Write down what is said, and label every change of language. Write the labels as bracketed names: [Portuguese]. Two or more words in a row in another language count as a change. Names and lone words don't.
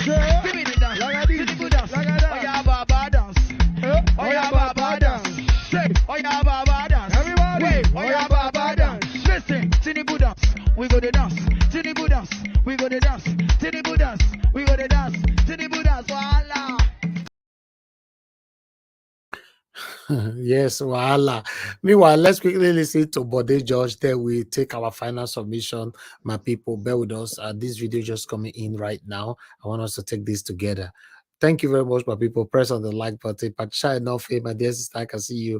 [English] Give me the dance. Tinubu dance. Oh yeah, Baba dance. Oh yeah, Baba dance. Say, oh yeah, Baba dance. Everybody. Wait, oh yeah, Baba dance. Listen, Tinubu dance. We go to dance. Tinubu dance. We go to dance. Tinubu dance. We go to dance. Tinubu dance. Voila. Yes, voila. Meanwhile, let's quickly listen to Bode George. Then we take our final submission. My people, bear with us. This video just coming in right now. I want us to take this together. Thank you very much, my people. Press on the like button. Patricia enough, my dear sister, I can see you.